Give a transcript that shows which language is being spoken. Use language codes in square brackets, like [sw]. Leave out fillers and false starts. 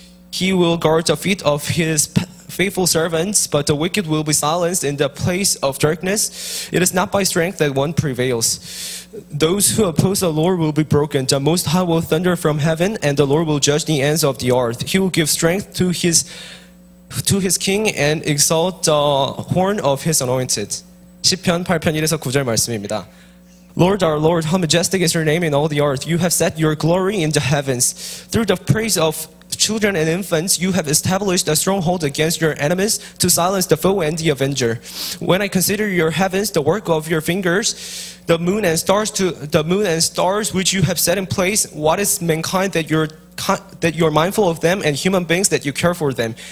[en] He will guard the feet of His faithful servants, but the wicked will be silenced in the place of darkness. It is not by strength that one prevails. Those who oppose the Lord will be broken. The Most High will thunder from heaven, and the Lord will judge the ends of the earth. He will give strength to His king and exalt the horn of His anointed. [ko] 시편 8편 1에서 9절 말씀입니다. [en] Lord our Lord, how majestic is your name in all the earth. You have set your glory in the heavens. Through the praise of children and infants, you have established a stronghold against your enemies to silence the foe and the avenger. When I consider your heavens, the work of your fingers, the moon and stars which you have set in place, what is mankind that you're mindful of them, and human beings that you care for them?